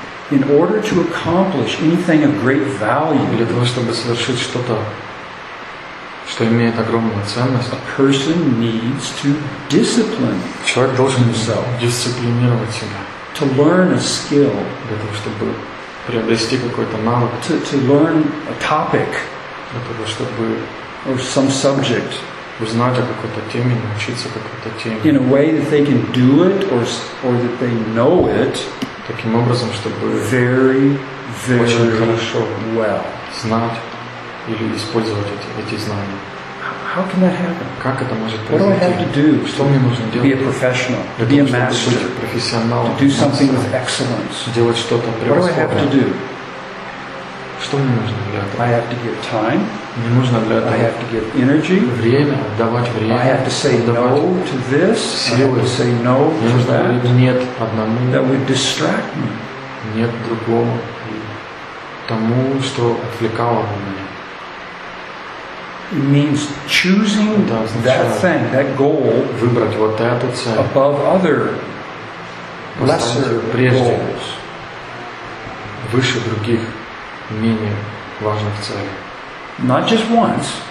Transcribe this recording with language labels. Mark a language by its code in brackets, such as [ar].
[en] In order to accomplish anything of great value, [ru] для того, чтобы совершить что-то, что имеет огромную ценность, [en] a person needs to discipline [ru] человек должен [en] himself, [ru] дисциплинировать себя, [en] to learn a skill, [ru] для того, чтобы приобрести какой-то навык, [en] to learn a topic, [ru] для того, чтобы [en] or some subject, [ru] узнать о какой-то теме, научиться какой-то теме, [en] in a way that they can do it or that they know it. [ru] Таким образом, чтобы [en] very, [ru] очень хорошо [en] well. [ru] Знать или использовать эти знания. [en] How can that happen? [ru] Как это может произойти? Что мне нужно делать? [en] Be a professional, [ru] для [en] be [ru] того, [en] a master, [ru] чтобы быть профессионалом, [en] do something with excellence. [ru] Делать что-то превосходное. [en] What do I have to do? [ru] Что мне нужно для этого? [en] I have to give time. [ru] Мне нужно для этого. [en] I have to give energy. [ru] Время, отдавать время. [en] I have to say no to this. [ru] Силы. [en] I have to say no [ru] мне [en] to that. [ru] Нет одному. [en] That would distract me. [ru] Нет другому. Тому, что отвлекало бы меня. [en] It means choosing that thing, that goal, [ru] выбрать вот эту цель [en] above other lesser goals. [ru] Выше других. Менее важных целей. [en] Not just once.